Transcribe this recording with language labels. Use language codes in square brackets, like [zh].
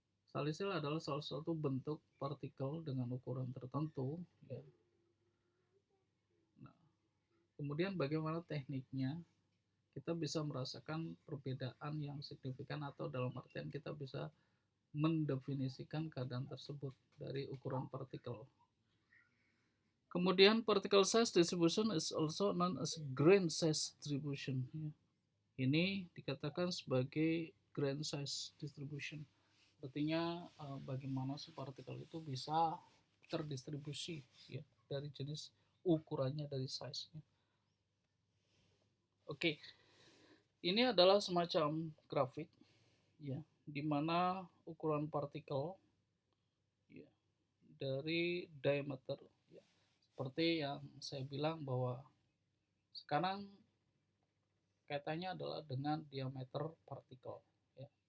[id] Salisil adalah salah satu bentuk partikel dengan ukuran tertentu. Ya. Nah, kemudian bagaimana tekniknya? Kita bisa merasakan perbedaan yang signifikan atau dalam artian kita bisa mendefinisikan keadaan tersebut dari ukuran partikel. [en] Kemudian particle size distribution is also known as grain size distribution. [id] Ini dikatakan sebagai grain size distribution. Artinya bagaimana si partikel itu bisa terdistribusi ya dari jenis ukurannya dari size-nya. Oke. Ini adalah semacam grafik ya di mana ukuran partikel ya, dari diameter ya, seperti yang saya bilang bahwa sekarang kaitannya adalah dengan diameter partikel ya.